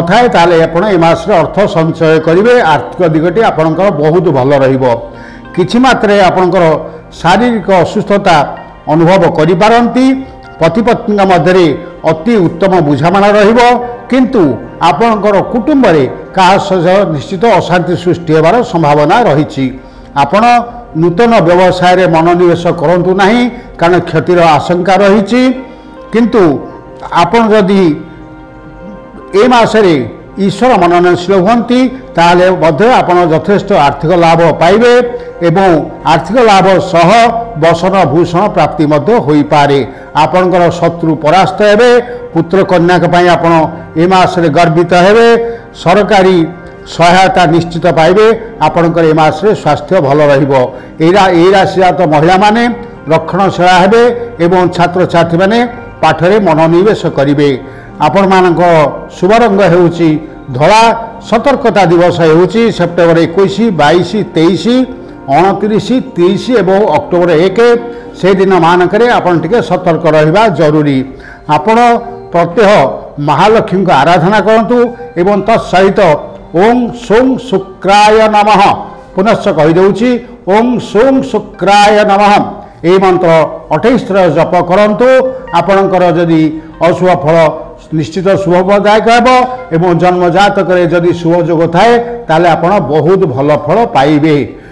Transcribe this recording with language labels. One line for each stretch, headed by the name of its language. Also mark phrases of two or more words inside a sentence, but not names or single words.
Odia: ଥାଏ ତାଲେ ଆପଣ ଏ ମାସ ଅର୍ଥ ସଞ୍ଚୟ କରିବେ ଆର୍ଥିକ ଦିଗଟି ଆପଣଙ୍କର ବହୁତ ଭଲ ରହିବ କିଛି ମାତ୍ରେ ଆପଣଙ୍କର ଶାରୀରିକ ଅସୁସ୍ଥତା ଅନୁଭବ କରି ପାରନ୍ତି ପତି ପତ୍ନୀ ମଧ୍ୟ ଅତି ଉତ୍ତମ ବୁଝାମଣା ରହିବ କିନ୍ତୁ ଆପଣଙ୍କର କୁଟୁମ୍ବ ରେ କା ନିଶ୍ଚିତ ଅଶାନ୍ତି ସୃଷ୍ଟି ହେବାର ସମ୍ଭାବନା ରହି ଆପଣ ନୂତନ ବ୍ୟବସାୟ ରେ ମନୋନିବେଶ କରନ୍ତୁ ନାହିଁ କାରଣ କ୍ଷତିର ଆଶଙ୍କା ରହି କିନ୍ତୁ ଆପଣ ଯଦି ଏ ମାସରେ ଈଶ୍ୱର ମନନଶୀଳ ହୁଅନ୍ତି ତାଲେ ମଧ୍ୟ ଆପଣ ଯଥେଷ୍ଟ ଆର୍ଥିକ ଲାଭ ପାଇବେ ଏବଂ ଆର୍ଥିକ ଲାଭ ସହ ବସନ ଭୂଷଣ ପ୍ରାପ୍ତି ମଧ୍ୟ ହୋଇ ପାରେ ଆପଣଙ୍କର ଶତ୍ରୁ ପରାସ୍ତ ହେବେ ପୁତ୍ର କନ୍ୟା ଙ୍କ ପାଇଁ ଆପଣ ଏ ମାସରେ ଗର୍ବିତ ହେବେ ସରକାରୀ ସହାୟତା ନିଶ୍ଚିତ ପାଇବେ ଆପଣଙ୍କର ଏ ମାସରେ ସ୍ୱାସ୍ଥ୍ୟ ଭଲ ରହିବ ଏ ରାଶି ଜାତ ମହିଳା ମାନେ ରକ୍ଷଣଶୀଳା ହେବେ ଏବଂ ଛାତ୍ର ଛାତ୍ରୀ ମାନେ ପାଠରେ ମନୋନିବେଶ କରିବେ ଆପଣଙ୍କ ପାଇଁ ଶୁଭ ରଙ୍ଗ ହେଉଛି ଧଳା ସତର୍କତା ଦିବସ ହେଉଛି ସେପ୍ଟେମ୍ବର 21 22 23 29 30 ଏବଂ ଅକ୍ଟୋବର 1 ସେ ଦିନ ମାନଙ୍କରେ ଆପଣ ଟିକେ ସତର୍କ ରହିବା ଜରୁରୀ ଆପଣ ପ୍ରତ୍ୟହ ମହାଲକ୍ଷ୍ମୀ ଙ୍କୁ ଆରାଧନା କରନ୍ତୁ ଏବଂ ତତ୍ସହିତ
Sanskrit: ओं सों शुक्राय नमः
Odia: ପୁନଶ୍ଚ କହି ଦେଉଛି
Sanskrit: ओं सों शुक्राय नमः
Odia: ଏ ମନ୍ତ୍ର 28 ଥର ଜପ କରନ୍ତୁ ଆପଣଙ୍କର ଯଦି ଅଶୁଭ ଫଳ ନିଶ୍ଚିତ ଶୁଭଦାୟକ ହେବ ଏବଂ ଜନ୍ମ ଜାତକ ଯଦି ଶୁଭ ଯୋଗ ଥାଏ ତାଲେ ଆପଣ ବହୁତ ଭଲ ଫଳ ପାଇବେ।